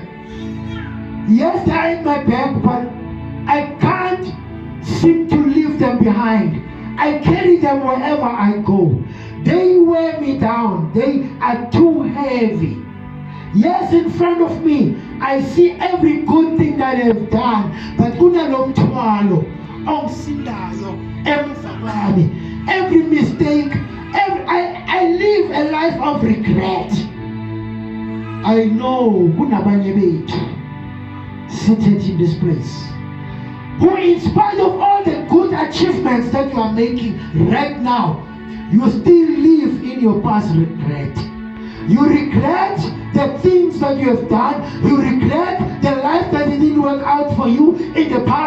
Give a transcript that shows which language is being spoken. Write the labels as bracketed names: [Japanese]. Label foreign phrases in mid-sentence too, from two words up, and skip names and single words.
[English] Yes, they're in my back, but I can't seem to leave them behind. I carry them wherever I go. They weigh me down. They are too heavy. Yes, in front of me, I see every good thing that I've done. [Zulu] But kunalomthwalo ongisindayo emva kwami. [English] Every mistake, I live a life of regret. I know [Zulu] kunabanye bethu [English] seated in this place, who in spite of all the good achievements that you are making right now, you still live in your past regret. You regret the things that you have done. You regret the life that didn't work out for you in the past.